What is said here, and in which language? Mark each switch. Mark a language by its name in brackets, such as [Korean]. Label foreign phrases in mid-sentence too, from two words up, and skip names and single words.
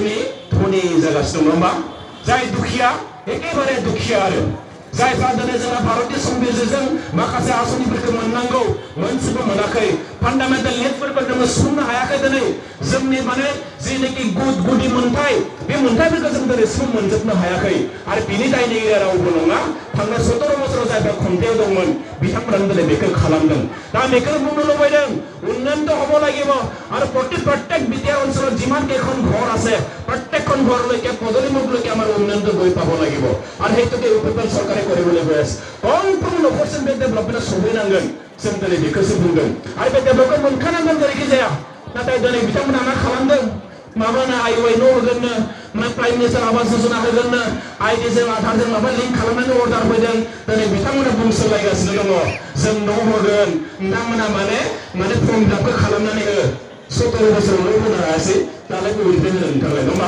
[Bodo] धनी जागासिनो दं नङा जाय दुखिया एखेबारे दुखिया आरो जायफ्रा दिनै जोंना भारतीय संबिजिरजों माखासे आसनिफोरखौ मोननांगौ मोनसेबो मोनाखै [English] fundamental needs [Bodo] जोङो सुफुंनो हायाखै दिनै जोंनि माने जेनाखि गुदि मोन्थाय बे मोन्थायफोरखौ जों दिनैसिम मोनजोबनो हायाखै आरो बिनि दायनिगिरिया रावबो नङा थांनाय 17 बोसोराव जायफ्रा खुंथायाव दंमोन बिथांमोनानो दिनै बेखौ खालामदों दा बेखौनो बुंनो लुबैदों [Assamese] উন্নয়নটো হ'ব লাগিব আৰু প্ৰত্যেক বিটিআৰ অঞ্চলত যিমান কেইখন ঘৰ আছে প্ৰত্যেকখন ঘৰলৈকে পদলিমুখলৈকে আমাৰ উন্নয়নটো গৈ পাব লাগিব আৰু সেইটোকে ইউপিপিএল চৰকাৰে কৰিবলৈ গৈ আছে কমপ্লিট নকৰছেন [Bodo] बे डेभेलपमेन्टआ सौहैनांगोन जों दिनै बेखौसो बुंदों आरो बे डेभेलपमेन्ट मोनखानांगोन जेरैखि जाया नाथाय दिनै बिथांमोना मा खालामदों माबानो आइवाइ न' होगोननो माने प्राइम मिनिस्टार आवास योजना होगोननो आइडिजों आधारजों माबा लिंक खालामनानै अर्डार फैदों दिनै बिथांमोना बुंसोलायगासिनो दङ जों न' होगोन नोंथांमोना माने [English] form fillup [Bodo] खालामनानै हो 17 बोसोरावनो होनो हायासै दालाय बबेनिफ्राय होनो नोंथांलाय नङा